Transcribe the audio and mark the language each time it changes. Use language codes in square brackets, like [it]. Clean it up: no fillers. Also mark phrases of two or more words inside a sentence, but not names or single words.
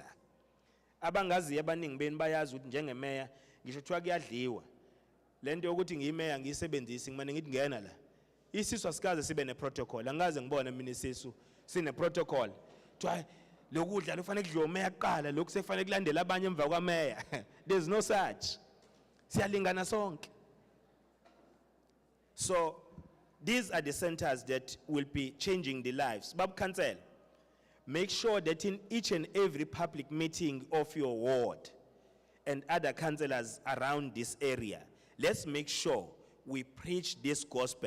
[nd] Abangazi abaningi beni bayazi ukuthi njengemeya ngisho kuthiwa kuyadliwa. Lento yokuthi ngiyimeya ngiyisebenzisi ngimane ngithi ngena la. Isisu asikaze sibe ne protocol. Angaze ngibone mina isisu sine protocol. Kuthiwa lokudla lufanele kudliwe umeya kuqala, lokhu sekufanele kulandela abanye emva kwameya. [en] There's no such. [nd] Siyalingana sonke. [en] So these are the centers that will be changing the lives. Bab Council, make sure that in each and every public meeting of your ward and other councillors around this area, let's make sure we preach this gospel.